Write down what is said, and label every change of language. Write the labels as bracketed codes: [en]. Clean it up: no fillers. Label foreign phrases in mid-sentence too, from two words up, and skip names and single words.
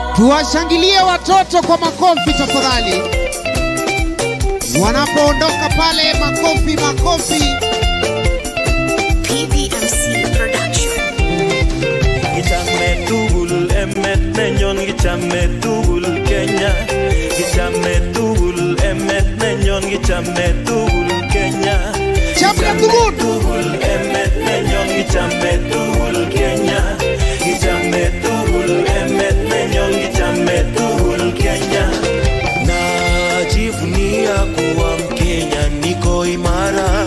[sw] Tuwashangilie watoto kwa makofi tafadhali. Wanapoondoka pale, makofi makofi. PBMC Production. [kln] Gichame tugul emet nenyon, gichame tugul Kenya. Gichame tugul emet nenyon, gichame tugul Kenya. Gichame tugul emet nenyon, gichame tugul Kenya. Gichame tugul emet nenyon, gichame tugul Kenya. [sw] Najivunia kuwa Mkenya, niko imara.